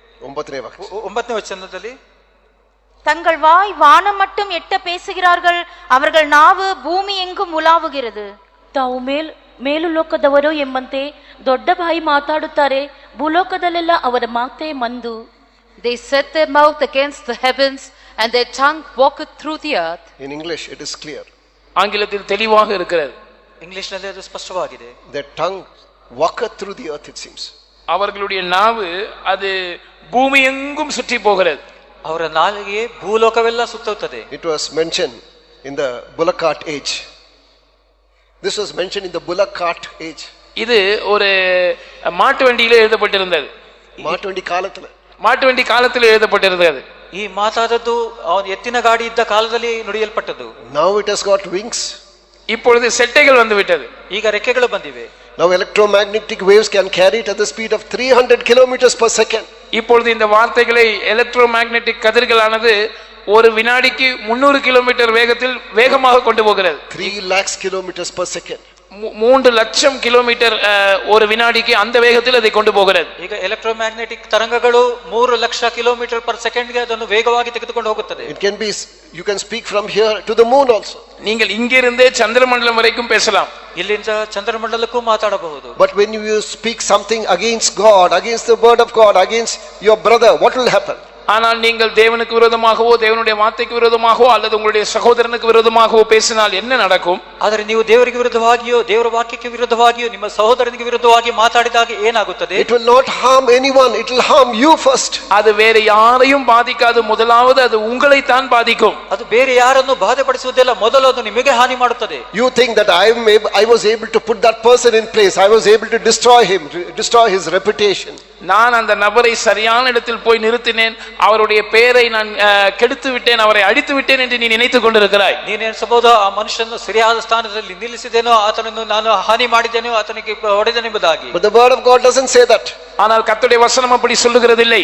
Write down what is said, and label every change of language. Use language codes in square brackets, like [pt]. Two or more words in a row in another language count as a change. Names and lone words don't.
[kn] 9ನೇ ವಚನದಲ್ಲಿ [ta] தங்கள் வாய் வானம் மட்டும் எட்ட பேசுகிறார்கள், அவர்கள் நாவு ಭೂಮಿ எங்கும் ಉಲಾವುகிறது. [kn] ತಾವು ಮೇಲುಲೋಕದವರು ಎಂಬಂತೆ ದೊಡ್ಡ ಬಾಯಿ ಮಾತಾಡುತ್ತಾರೆ, ಭೂಲೋಕದಲ್ಲೆಲ್ಲ ಅವರ ಮಾತೇ ಮಂದು. [en] They set their mouth against the heavens and their tongue walketh through the earth. In English it is clear. [ta] ஆங்கிலத்தில் தெளிவாக இருக்கிறது. [kn] ಇಂಗ್ಲಿಷ್ನಲ್ಲಿ ಅದು ಸ್ಪಷ್ಟವಾಗಿದೆ. [en] Their tongue walketh through the earth, it seems. [ta] அவர்களுடைய நாவு அது பூமி எங்கும் சுற்றி போகிறது. [kn] ಅವರ ನಾಲಿಗೆ ಭೂಲೋಕವೆಲ್ಲ ಸುತ್ತುತ್ತದೆ. [en] It was mentioned in the bullock cart age. This was mentioned in the bullock cart age. [ta] இது ஒரு மாட்டு வண்டியில எழுதப்பட்டிருந்தது. மாட்டு வண்டி காலத்துல மாட்டு வண்டி காலத்தில் எழுதப்பட்டிருந்தது. [kn] ಈ ಮಾತಾದದ್ದು ಅವನು ಎತ್ತಿನ ಗಾಡಿ ಇದ್ದ ಕಾಲದಲ್ಲಿ ನುಡಿಯಲ್ಪಟ್ಟದ್ದು. [en] Now it has got wings. [ta] இப்பொழுது செட்டைகள் வந்து விட்டது. [kn] ಈಗ ರೆಕ್ಕೆಗಳು ಬಂದಿವೆ. [en] Now electromagnetic waves can carry it at the speed of 300 kilometers per second. [ta] இப்பொழுது இந்த வார்த்தைகளை [en] electro magnetic [ta] கதிர்களானது ஒரு வினாடிக்கு 300 கிலோமீட்டர் வேகத்தில் வேகமாக கொண்டு போகிறது. [en] 3 lakhs kilometers per second. [ta] 3 லட்சம் கிலோமீட்டர் ஒரு வினாடிக்கு அந்த வேகத்தில் அதை கொண்டு போகிறது. [kn] ಈಗ ಎಲೆಕ್ಟ್ರೋಮ್ಯಾಗ್ನೆಟಿಕ್ ತರಂಗಗಳು 3 ಲಕ್ಷ [en] kilometer per second [kn] ಗೆ ಅದನ್ನು ವೇಗವಾಗಿ ತೆಗೆದುಕೊಂಡು ಹೋಗುತ್ತದೆ. [en] It can be, you can speak from here to the moon also. [ta] நீங்கள் இங்கிருந்தே சந்திரமண்டலம் வரைக்கும் பேசலாம். [kn] ಇಲ್ಲಿಂದ ಚಂದ್ರಮಂಡಲಕ್ಕೂ ಮಾತಾಡಬಹುದು. [en] But when you speak something against God, against the word of God, against your brother, what will happen? [ta] ஆனால் நீங்கள் தேவனுக்கு விரோதமாகவோ தேவனுடைய வார்த்தைக்கு விரோதமாகவோ அல்லது உங்களுடைய சகோதரனுக்கு விரோதமாகவோ பேசினால் என்ன நடக்கும்? [kn] ಆದರೆ ನೀವು ದೇವರಿಗೆ ವಿರುದ್ಧವಾಗಿಯೋ ದೇವರ ವಾಕ್ಯಕ್ಕೆ ವಿರುದ್ಧವಾಗಿಯೋ ನಿಮ್ಮ ಸಹೋದರನಿಗೆ ವಿರುದ್ಧವಾಗಿ ಮಾತಾಡಿದಾಗ ಏನಾಗುತ್ತದೆ? [en] It will not harm anyone, it will harm you first. [ta] அது வேற யாரையும் பாதிக்காது. முதலாவது அது உங்களை தான் பாதிக்கும். [kn] ಅದು ಬೇರೆ ಯಾರನ್ನು ಬಾಧೆಪಡಿಸುವುದಿಲ್ಲ, ಮೊದಲು ಅದು ನಿಮಗೆ ಹಾನಿ ಮಾಡುತ್ತದೆ. [en] You think that I was able to put that person in place, I was able to destroy him, destroy his reputation. [ta] நான் அந்த நபரை சரியான இடத்தில் போய் நிறுத்தினேன், அவருடைய பெயரை நான் கெடுத்து விட்டேன், அவரை அழித்து விட்டேன் என்று நீ நினைத்துக் கொண்டிருக்கிறாய். [kn] ನೀನು ಎನಿಸಬಹುದು ಆ ಮನುಷ್ಯನನ್ನು ಸರಿಯಾದ ಸ್ಥಾನದಲ್ಲಿ ನಿಲ್ಲಿಸಿದೇನೋ, ಆತನನ್ನು ನಾನು ಹಾನಿ ಮಾಡಿದ್ದೇನೋ, ಆತನಿಗೆ ಹೊಡೆದೆನೆಂಬುದಾಗಿ. [en] But the word of God doesn't say that. [ta] ஆனால் கர்த்தருடைய வசனம் அப்படி சொல்லுகிறதில்லை.